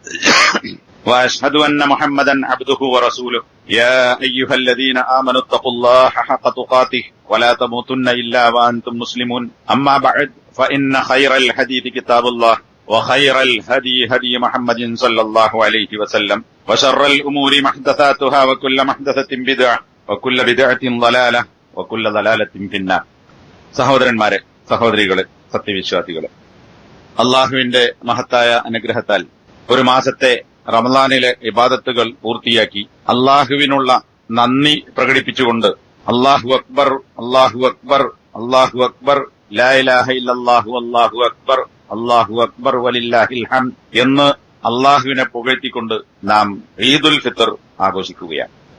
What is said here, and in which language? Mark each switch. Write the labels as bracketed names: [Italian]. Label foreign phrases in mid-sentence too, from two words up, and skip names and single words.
[Arabic] وأشهد أن محمدا عبده ورسوله يا أيها الذين آمنوا اتقوا الله حق تقاته ولا تموتن إلا وأنتم مسلمون أما بعد فإن خير الحديث كتاب الله وخير الهدي هدي محمد صلى الله عليه وسلم وشر الأمور محدثاتها وكل محدثة بدعة وكل بدعة ضلالة وكل ضلالة في النار. [Malayalam] സഹോദരന്മാരെ, സഹോദരികളെ, സത്യവിശ്വാസികളെ, അള്ളാഹുവിന്റെ മഹത്തായ അനുഗ്രഹത്താൽ ഒരു മാസത്തെ റമളാനിലെ ഇബാദത്തുകൾ പൂർത്തിയാക്കി അള്ളാഹുവിനുള്ള നന്ദി പ്രകടിപ്പിച്ചുകൊണ്ട് [Arabic] الله أكبر الله أكبر الله أكبر لا إله إلا الله الله أكبر الله أكبر ولله الحمد [Malayalam] എന്ന് അള്ളാഹുവിനെ പുകഴ്ത്തിക്കൊണ്ട് നാം ഈദുൽ ഫിത്ർ ആഘോഷിക്കുകയാണ്.